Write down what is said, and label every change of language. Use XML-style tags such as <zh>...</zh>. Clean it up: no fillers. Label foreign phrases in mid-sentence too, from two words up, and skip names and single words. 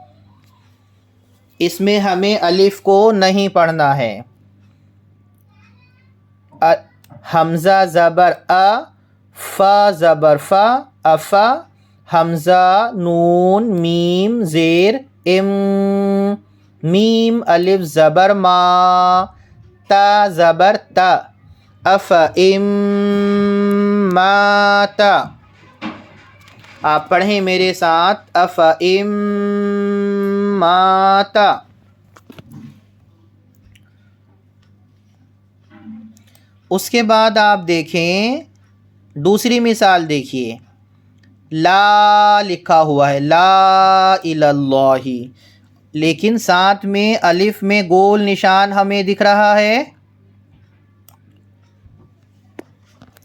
<ur>اس میں ہمیں الف کو نہیں پڑھنا ہے۔ حمزہ زبر ا، فا زبر فا، افا۔ حمزہ نون میم زیر ام، میم الف زبر ما، تا زبر تا، افئم ماتا۔ آپ پڑھیں میرے ساتھ، افئم ماتا۔ اس کے بعد آپ دیکھیں دوسری مثال دیکھیے، لا لکھا ہوا ہے، لا الہ اللہ، لیکن ساتھ میں الف میں گول نشان ہمیں دکھ رہا ہے۔</ur>